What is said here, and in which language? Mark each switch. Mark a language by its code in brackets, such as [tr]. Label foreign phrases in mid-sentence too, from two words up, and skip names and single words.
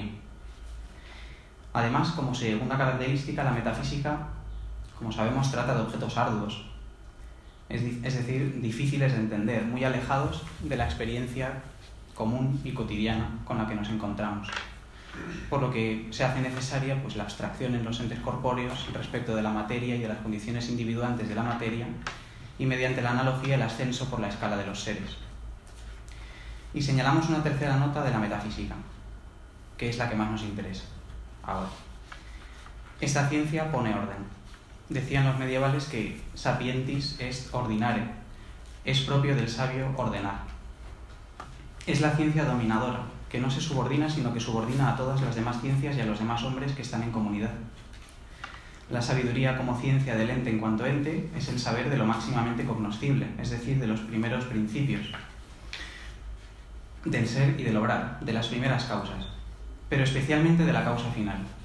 [es] Además, como segunda característica, la metafísica, como sabemos, trata de objetos arduos, es decir, difíciles de entender, muy alejados de la experiencia común y cotidiana con la que nos encontramos, por lo que se hace necesaria pues, la abstracción en los entes corpóreos respecto de la materia y de las condiciones individuantes de la materia, y mediante la analogía el ascenso por la escala de los seres. Y señalamos una tercera nota de la metafísica, que es la que más nos interesa ahora. Esta ciencia pone orden. Decían los medievales que [la] sapientis est ordinare, [es] es propio del sabio ordenar. Es la ciencia dominadora, que no se subordina, sino que subordina a todas las demás ciencias y a los demás hombres que están en comunidad. La sabiduría como ciencia del ente en cuanto ente es el saber de lo máximamente cognoscible, es decir, de los primeros principios, del ser y del obrar, de las primeras causas, pero especialmente de la causa final.